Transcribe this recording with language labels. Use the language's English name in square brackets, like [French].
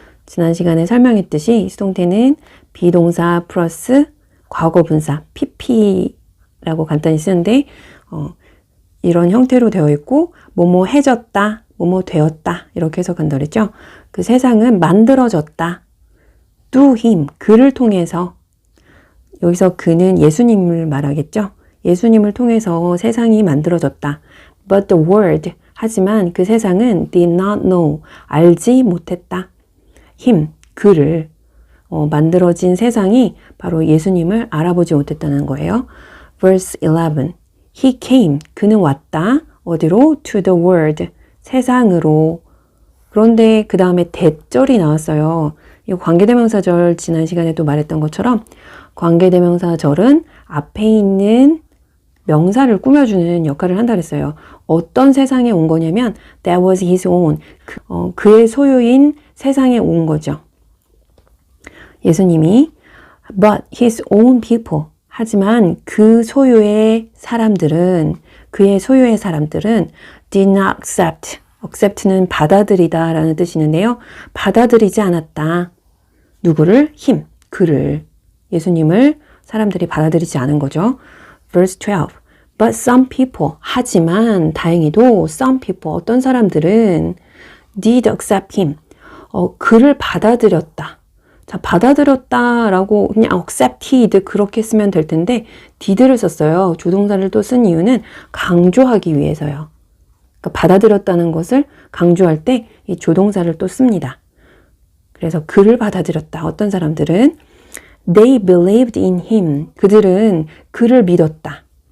[Korean] 지난 시간에 설명했듯이 수동태는 비동사 플러스 과거분사 pp라고 간단히 쓰는데 이런 형태로 되어 있고 뭐뭐 해졌다, 뭐뭐 되었다 이렇게 해석한다 그랬죠. 그 세상은 만들어졌다. [English] through him, [Korean] 그를 통해서. 여기서 그는 예수님을 말하겠죠. 예수님을 통해서 세상이 만들어졌다. [English] But the world, [Korean] 하지만 그 세상은 [English] did not know, [Korean] 알지 못했다. [English] him, 그를. [Korean] 만들어진 세상이 바로 예수님을 알아보지 못했다는 거예요. [English] Verse 11, he came, [Korean] 그는 왔다. 어디로? [English] To the world, [Korean] 세상으로. 그런데 그 다음에 대절이 나왔어요. 이 관계대명사절 지난 시간에도 말했던 것처럼 관계대명사절은 앞에 있는 명사를 꾸며주는 역할을 한다 그랬어요. 어떤 세상에 온 거냐면 [English] that was his own, [Korean] 그의 소유인 세상에 온 거죠. 예수님이 [English] but his own people, [Korean] 하지만 그 소유의 사람들은, 그의 소유의 사람들은 [English] did not accept, [Korean] accept는 받아들이다 라는 뜻이 있는데요. 받아들이지 않았다. 누구를? [English] him, [Korean] 그를. 예수님을 사람들이 받아들이지 않은 거죠. [English] Verse 12, but some people, [Korean] 하지만 다행히도 [English] some people, [Korean] 어떤 사람들은 [English] did accept him, [Korean] 그를 받아들였다. 자, 받아들였다라고 그냥 accepted 그렇게 쓰면 될 텐데 did를 썼어요. 조동사를 또 쓴 이유는 강조하기 위해서요. 그러니까 받아들였다는 것을 강조할 때 이 조동사를 또 씁니다. 그래서 그를 받아들였다. 어떤 사람들은 [English] they believed in him, [Korean] 그들은 그를 믿었다.